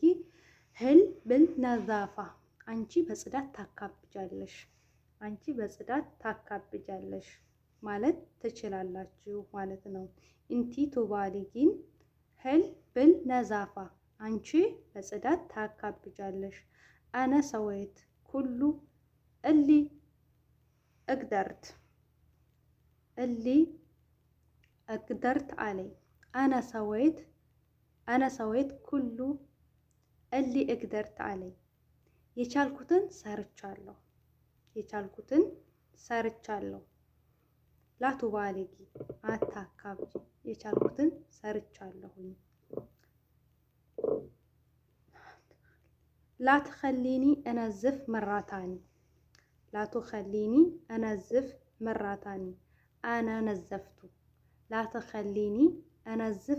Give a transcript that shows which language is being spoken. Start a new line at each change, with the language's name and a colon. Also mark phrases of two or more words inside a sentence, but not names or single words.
Arabic: حيل بالنظافة፣
Amharic: አንቺ በጽዳት ታካብጃለሽ፣ አንቺ በጽዳት ታካብጃለሽ ማለት ትችላላችሁ ማለት ነው።
Arabic: إنتِ تبالغين حيل بالنظافة፣
Amharic: አንቺ በጽዳት ታካብጃለሽ።
Arabic: أنا سويت كل اللي أقدرت، اللي أقدرت علي. أنا سويت كل اللي أقدرت علي፣
Amharic: የቻልኩትን ሰርቻለሁ፣ የቻልኩትን ሰርቻለሁ። ላቱባሊጊ አታካብጂ፣ የቻልኩትን ሰርቻለሁኝ።
Arabic: لا تخليني أنظف مرتين، لا تخليني أنظف مرتين، أنا نظفته. لا تخليني أنظف